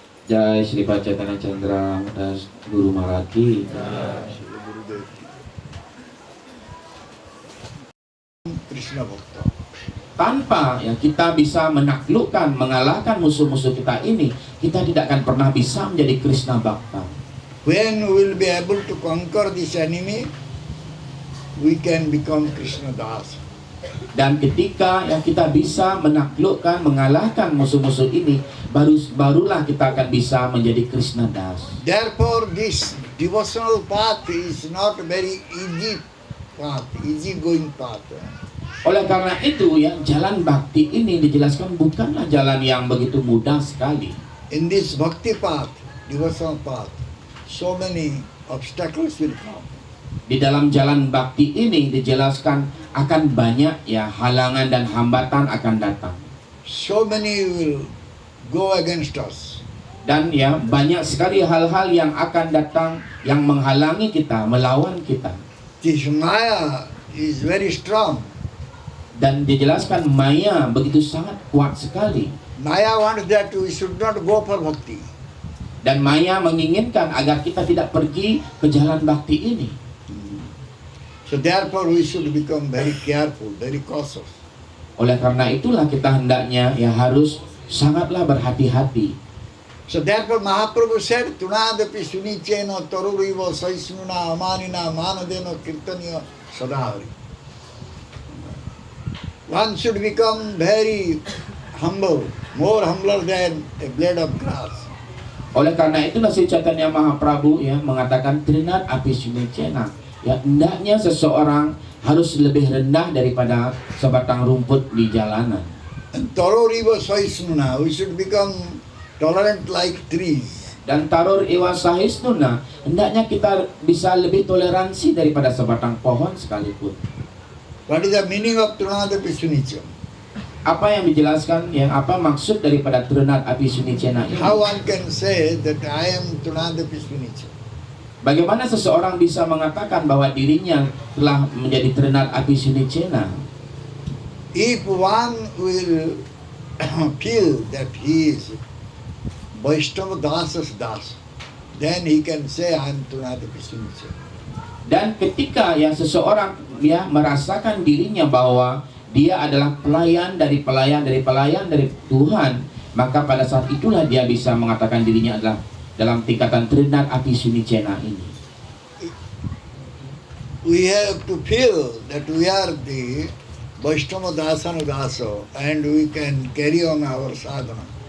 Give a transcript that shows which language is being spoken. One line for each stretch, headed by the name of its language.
Sanskrit: Jai Sri Pacetana Chandra Das Guru Maharaj. Krishna Bhakta.
Indonesian: Tanpa ya kita bisa menaklukkan, mengalahkan musuh-musuh kita ini, kita tidak akan pernah bisa menjadi Krishna Bhakta.
English: When we will be able to conquer this enemy, we can become Krishna Das.
Indonesian: Dan ketika yang kita bisa menaklukkan, mengalahkan musuh-musuh ini, barulah kita akan bisa menjadi Krishna Das.
English: Therefore, this devotional path is not a very easy path, easy going path.
Indonesian: Oleh karena itu, ya, jalan bakti ini dijelaskan bukanlah jalan yang begitu mudah sekali.
English: In this bhakti path, devotional path, so many obstacles will come.
Indonesian: Di dalam jalan bakti ini dijelaskan akan banyak, ya, halangan dan hambatan akan datang.
English: So many will go against us.
Indonesian: Dan ya banyak sekali hal-hal yang akan datang yang menghalangi kita, melawan kita.
English: This Maya is very strong.
Indonesian: Dan dijelaskan Maya begitu sangat kuat sekali.
English: Maya wants that we should not go for bhakti.
Indonesian: Dan Maya menginginkan agar kita tidak pergi ke jalan bakti ini.
English: So therefore we should become very careful, very cautious.
Indonesian: Oleh karena itulah kita hendaknya ya harus sangatlah berhati-hati.
English: So therefore Mahaprabhu said,
Sanskrit: Tunadapi sunicena taruriva saisnuna amanina manadena kirtaniya sadahari.
English: One should become very humble, more humbler than a blade of grass.
Indonesian: Oleh karena itulah si Chaitanya Mahaprabhu ya mengatakan
Sanskrit: Trinat api sunicena.
Indonesian: Ya hendaknya seseorang harus lebih rendah daripada sebatang rumput di jalanan.
English: And
Sanskrit: taruriva saisnuna,
English: we should become tolerant like trees.
Indonesian: Dan
Sanskrit: tarur iwa sahisnuna,
Indonesian: hendaknya kita bisa lebih toleransi daripada sebatang pohon sekalipun.
English: What is the meaning of Trunadapi Sunicam?
Indonesian: Apa yang dijelaskan, yang apa maksud daripada Trunad Api Sunicena ini?
English: How one can say that I am Trunadapi Sunicam?
Indonesian: Bagaimana seseorang bisa mengatakan bahwa dirinya telah menjadi Trunad Api Sunicena?
English: If one will feel that he is Vaishnava Dasas Das, then he can say I am Trunadapi Sunicam.
Indonesian: Dan ketika yang seseorang ya merasakan dirinya bahwa dia adalah pelayan dari Tuhan, maka pada saat itulah dia bisa mengatakan dirinya adalah dalam tingkatan Trunad Api Sunicena ini.
English: We have to feel that we are the Vaishnava Dasana Daso and we can carry on our sadhana.